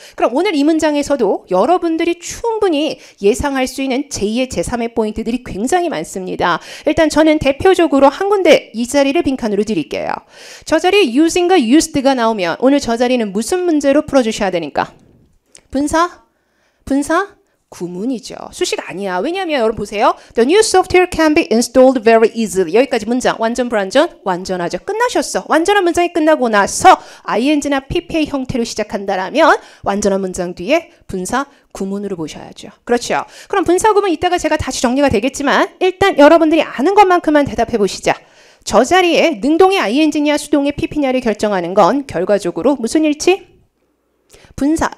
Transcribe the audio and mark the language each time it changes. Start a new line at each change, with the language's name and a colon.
Korean: 그럼 오늘 이 문장에서도 여러분들이 충분히 예상할 수 있는 제2의 제3의 포인트들이 굉장히 많습니다. 일단 저는 대표적으로 한 군데 이 자리를 빈칸으로 드릴게요. 저 자리에 using과 used가 나오면 오늘 저 자리는 무슨 문제로 풀어주셔야 되니까? 분사? 구문이죠. 수식 아니야. 왜냐하면 여러분 보세요.
English: The new software can be installed very easily.
Korean: 여기까지 문장. 완전 불완전? 완전하죠. 끝나셨어. 완전한 문장이 끝나고 나서 ing나 pp의 형태로 시작한다라면 완전한 문장 뒤에 분사 구문으로 보셔야죠. 그렇죠. 그럼 분사 구문 이따가 제가 다시 정리가 되겠지만 일단 여러분들이 아는 것만큼만 대답해 보시자. 저 자리에 능동의 ing냐 수동의 pp냐를 결정하는 건 결과적으로 무슨 일치? 분사.